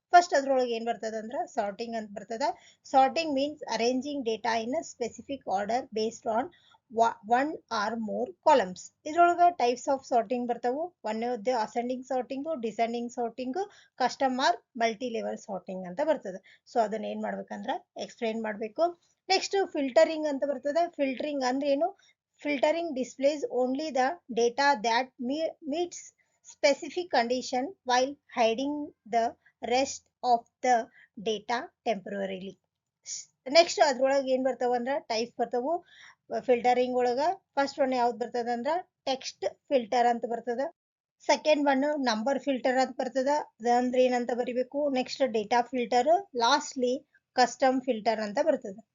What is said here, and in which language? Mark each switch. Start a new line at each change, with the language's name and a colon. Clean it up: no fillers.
Kannada: First ಅದ್ರೊಳಗೆ ಏನ್ ಬರ್ತದ ಅಂದ್ರ ಸಾರ್ಟಿಂಗ್ ಅಂತ ಬರ್ತದ.
English: Sorting means arranging data in a specific order based on one or more columns.
Kannada: ಇದ್ರೊಳಗ ಟೈಪ್ಸ್ ಆಫ್ ಸಾರ್ಟಿಂಗ್ ಬರ್ತಾವು. ಒಂದೇ ascending sorting, descending sorting, custom are multi level sorting ಅಂತ ಬರ್ತದೆ. ಸೊ ಅದನ್ನ ಏನ್ ಮಾಡ್ಬೇಕಂದ್ರ ಎಕ್ಸ್ಪ್ಲೈನ್ ಮಾಡ್ಬೇಕು. ನೆಕ್ಸ್ಟ್ ಫಿಲ್ಟರಿಂಗ್ ಅಂತ ಬರ್ತದೆ. ಫಿಲ್ಟರಿಂಗ್ ಅಂದ್ರೆ ಏನು?
English: Filtering displays only the data that meets specific condition while hiding the rest of the data temporarily.
Kannada: Next ಅದ್ರೊಳಗೆ ಏನ್ ಬರ್ತಾವ ಅಂದ್ರ ಟೈಪ್ಸ್ ಬರ್ತಾವು ಫಿಲ್ಟರಿಂಗ್ ಒಳಗ. ಫಸ್ಟ್ ಒನ್ ಯಾವ್ದು ಬರ್ತದ ಅಂದ್ರ ಟೆಕ್ಸ್ಟ್ ಫಿಲ್ಟರ್ ಅಂತ ಬರ್ತದ. ಸೆಕೆಂಡ್ ಒನ್ ನಂಬರ್ ಫಿಲ್ಟರ್ ಅಂತ ಬರ್ತದ. ಅದಂದ್ರೆ ಏನಂತ ಬರಿಬೇಕು. Next data filter, lastly custom filter ಅಂತ ಬರ್ತದ.